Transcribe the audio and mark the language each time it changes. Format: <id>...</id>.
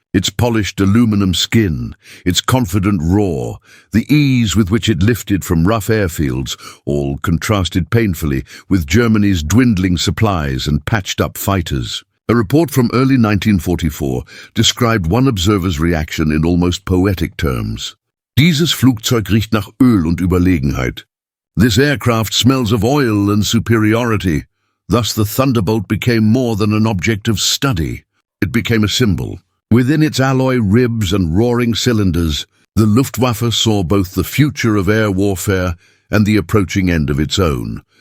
<en>Its polished aluminum skin, its confident roar, the ease with which it lifted from rough airfields, all contrasted painfully with Germany's dwindling supplies and patched-up fighters. A report from early 1944 described one observer's reaction in almost poetic terms.</en> <de>Dieses Flugzeug riecht nach Öl und Überlegenheit.</de> <en>This aircraft smells of oil and superiority. Thus the Thunderbolt became more than an object of study. It became a symbol. Within its alloy ribs and roaring cylinders, the Luftwaffe saw both the future of air warfare and the approaching end of its own.</en>